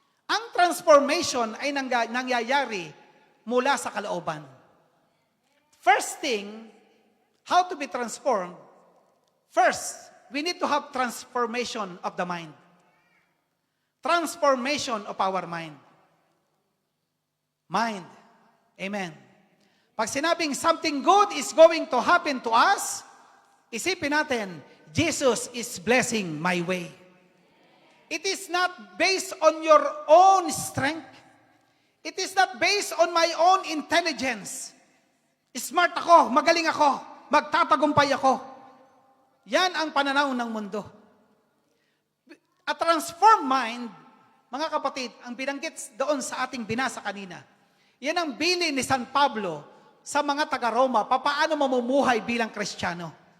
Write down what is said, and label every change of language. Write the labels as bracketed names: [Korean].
[Filipino] Ang transformation ay nangyayari mula sa kalooban. [English] First thing, how to be transformed, first, we need to have transformation of the mind. Transformation of our mind. Mind. Amen. [Filipino] Pag sinabing [English] something good is going to happen to us, [Filipino] isipin natin, [English] Jesus is blessing my way. It is not based on your own strength. It is not based on my own intelligence. [Filipino] Smart ako, magaling ako, magtatagumpay ako. Yan ang pananaw ng mundo. [English] A transformed mind, [Filipino] mga kapatid, ang binanggit doon sa ating binasa kanina, yan ang bilin ni San Pablo sa mga taga-Roma, papaano mamumuhay bilang Kristiyano.